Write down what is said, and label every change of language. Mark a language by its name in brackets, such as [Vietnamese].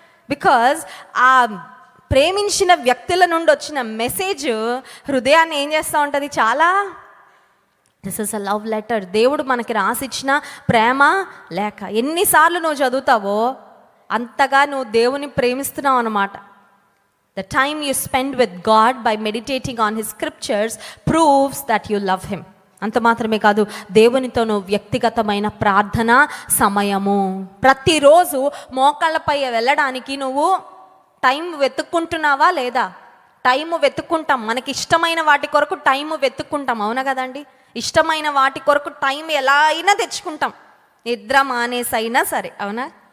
[Telugu] Because ఆ ప్రేమించిన వ్యక్తుల నుండి వచ్చిన మెసేజ్ హృదయాన్ని ఏం చేస్తూ ఉంటుంది, చాలా. [English] This is a love letter. [Telugu] దేవుడు మనకి రాసిచ్చిన ప్రేమ లేఖ. ఎన్నిసార్లు నువ్వు చదువుతావో అంతగా నువ్వు దేవుని ప్రేమిస్తున్నావు అన్నమాట. [English] The time you spend with God by meditating on His scriptures proves that you love Him. [Telugu] అంత మాత్రమే కాదు, దేవునితోనూ వ్యక్తిగతమైన ప్రార్థన సమయము. ప్రతిరోజు మోకాళ్ళపై వెళ్ళడానికి నువ్వు టైం వెతుక్కుంటున్నావా లేదా? టైము వెతుక్కుంటాం, మనకి ఇష్టమైన వాటి కొరకు టైము వెతుక్కుంటాం, అవునా కదండి? ఇష్టమైన వాటి కొరకు టైం ఎలా అయినా తెచ్చుకుంటాం, నిద్ర మానేసైనా సరే, అవునా?